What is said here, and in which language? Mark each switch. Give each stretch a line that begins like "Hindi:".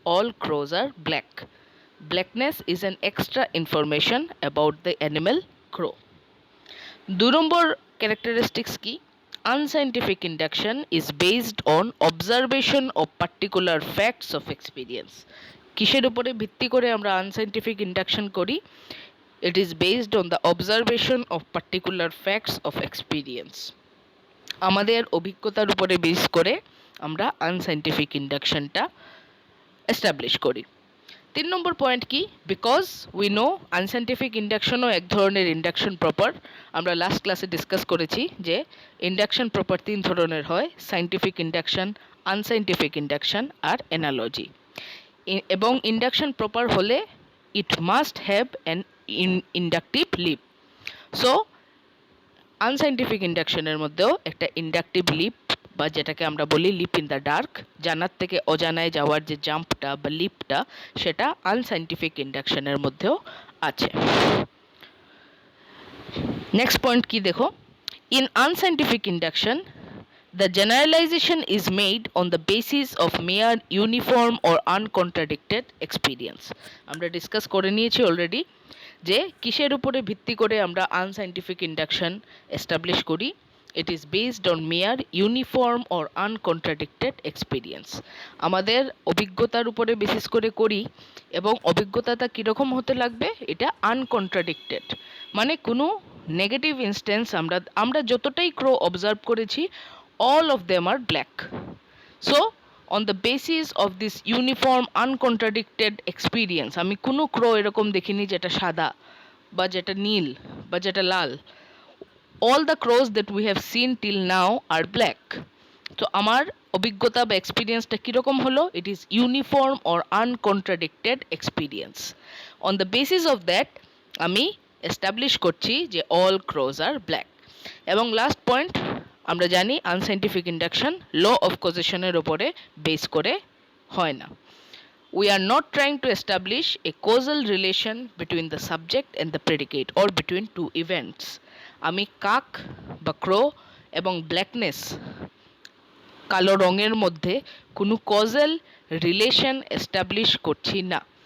English: All crows are black. Blackness is an extra information about the animal crow.
Bangla: 2 number characteristics কি?
English: Unscientific induction is based on observation of particular facts of experience.
Bangla: কিসের উপরে ভিত্তি করে আমরা unscientific induction করি?
English: It is based on the observation of particular facts of experience.
Bangla: আমাদের অভিজ্ঞতার উপরে বেস করে আমরা আনসাইন্টিফিক ইন্ডাকশনটা এস্টাবলিশ করি। 3 নম্বর পয়েন্ট কি,
English: because we know
Bangla: আনসাইন্টিফিক ইন্ডাকশনও এক ধরনের ইন্ডাকশন প্রপার। আমরা লাস্ট ক্লাসে ডিসকাস করেছি যে ইন্ডাকশন প্রপার 3 ধরনের হয়, সাইন্টিফিক ইন্ডাকশন, আনসাইন্টিফিক ইন্ডাকশন আর অ্যানালজি। এবং ইন্ডাকশন প্রপার হলে
English: It must have an inductive leap.
Bangla: So unscientific ইন্ডাকশনের মধ্যেও একটা ইন্ডাকটিভ লিপ বা যেটাকে আমরা বলি
English: leap in the dark,
Bangla: জানার থেকে অজানায় যাওয়ার যে জাম্পটা বা লিপটা, সেটা আনসাইন্টিফিক ইন্ডাকশনের মধ্যেও আছে। নেক্সট পয়েন্ট কি দেখো,
English: In unscientific induction the generalization is made on the basis of mere uniform or uncontradicted experience.
Bangla: আমরা ডিসকাস করে নিয়েছি অলরেডি যে কিসের উপরে ভিত্তি করে আমরা আনসাইন্টিফিক ইন্ডাকশন এস্টাবলিশ করি।
English: It is based on mere uniform or uncontradicted experience.
Bangla: আমাদের অভিজ্ঞতার উপরে বেসিস করে করি এবং অভিজ্ঞতাটা কীরকম হতে লাগবে, এটা আনকন্ট্রাডিক্টেড, মানে কোনো নেগেটিভ ইনস্ট্যান্স আমরা যতটাই ক্রো অবজার্ভ করেছি,
English: all of them are black. So on the basis of this uniform uncontradicted experience,
Bangla: আমি কোনো ক্রো এরকম দেখিনি যেটা সাদা বা যেটা নীল বা যেটা লাল।
English: all the crows that we have seen till now are black.
Bangla: তো আমার অভিজ্ঞতা বা এক্সপিরিয়েন্সটা কীরকম হলো,
English: it is uniform or uncontradicted experience. on the basis of that
Bangla: আমি এস্টাবলিশ করছি যে
English: all crows are black.
Bangla: এবং লাস্ট পয়েন্ট, আমরা জানি আনসাইন্টিফিক ইন্ডাকশন ল অফ কজেশনের ওপরে বেস করে হয় না।
English: We are not trying to establish a causal relation between the subject and the predicate or between two events.
Bangla: আমি কাক বা ক্রো এবং ব্ল্যাকনেস, কালো রঙের মধ্যে কোনো কজাল রিলেশন এস্টাবলিশ করছি না।